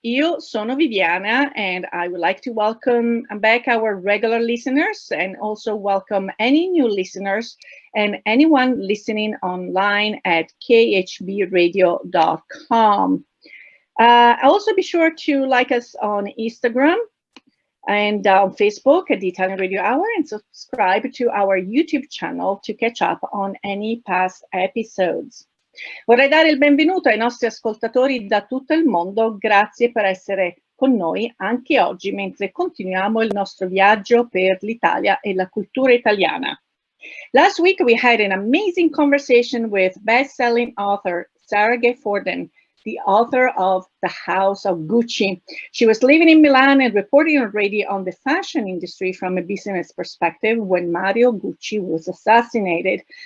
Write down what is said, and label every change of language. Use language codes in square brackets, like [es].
[it] Io sono Viviana [en] and I would like to welcome back our regular listeners and also welcome any new listeners and anyone listening online at khbradio.com. Also be sure to like us on Instagram and on Facebook at the Italian Radio Hour and subscribe to our YouTube channel to catch up on any past episodes. [it] Vorrei dare il benvenuto ai nostri ascoltatori da tutto il mondo, grazie per essere con noi anche oggi mentre continuiamo il nostro viaggio per l'Italia e la cultura italiana. [en] Last week we had an amazing conversation with best-selling author Sarah Gay Forden, the author of The House of Gucci. She was living in Milan and reporting already on the fashion industry from a business perspective when Mario Gucci was assassinated.